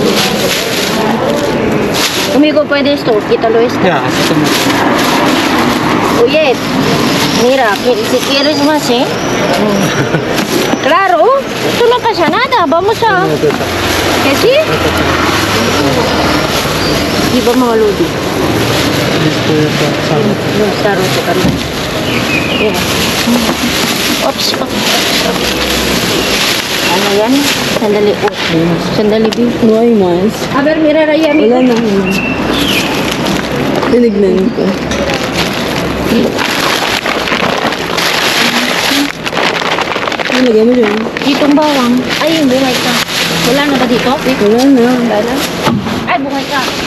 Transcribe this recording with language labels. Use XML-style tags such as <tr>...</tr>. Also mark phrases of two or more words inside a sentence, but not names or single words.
<es>Amigo, pwede esto. Quítalo esto. Ya, eso es. Oye, mira, si quieres más, ¿eh? Claro, esto no pasa nada. Vamos a... ¿Que sí?</es> <tl>Di ba mga lodi?</tl> <es>No, está roto kami. Mira.</es> <tl>Oops, oops. Ano yan? Sandali. Sandali, B.</tl> <es>No hay más. A ver, mira, Raya, amigo.</es> <tl>Wala na. Tinignan ko. Ano lagay mo dyan? Ditong bawang. Ay, yung bungay ka. Wala na ba dito? Wala na. Wala na. Ay, bungay ka.</tl>